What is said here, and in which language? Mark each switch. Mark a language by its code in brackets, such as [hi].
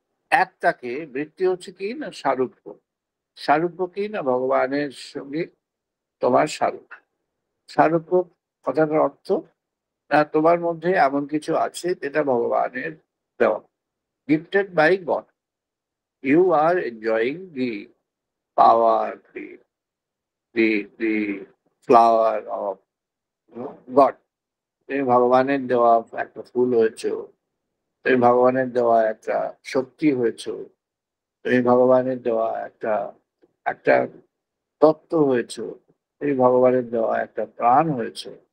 [bn] একটাকে, বৃত্তি হচ্ছে কি না সারূপ্য। সারূপ্য কি না ভগবানের সঙ্গে তোমার সারূপ্য। সারূপ্য কথাটার অর্থ না, তোমার মধ্যে এমন কিছু আছে যেটা ভগবানের দেওয়া। [en] gifted by God. You are enjoying the power, the flower of God. [bn] তুমি ভগবানের দেওয়া একটা ফুল হয়েছো, তুমি ভগবানের দেওয়া একটা শক্তি হয়েছো, তুমি ভগবানের দেওয়া একটা একটা তত্ত্ব হয়েছো, তুমি ভগবানের দেওয়া একটা প্রাণ হয়েছো।